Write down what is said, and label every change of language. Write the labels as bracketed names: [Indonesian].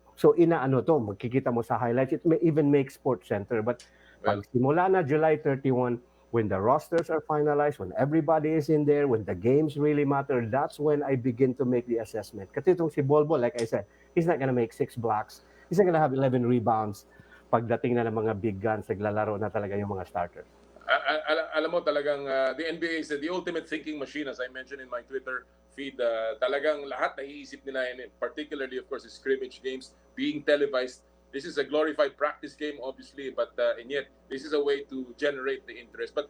[English] So [Filipino] magkikita mo sa [English] highlights, it may even make Sports Center. But [Filipino] pag simula na [English] July 31, when the rosters are finalized, when everybody is in there, when the games really matter, that's when I begin to make the assessment. [Filipino] Kasi itong si Bol, [English] like I said, he's not gonna make 6 blocks. He's not gonna have 11 rebounds. [Filipino] Pagdating na ng mga big guns, naglalaro na talaga yung mga starters. Alam mo talagang [English] the NBA is the ultimate thinking machine, as I mentioned in my Twitter feed. [Filipino] Talagang lahat naiisip nila, [English] and particularly, of course, the scrimmage games being televised. This is a glorified practice game, obviously, but and yet this is a way to generate the interest.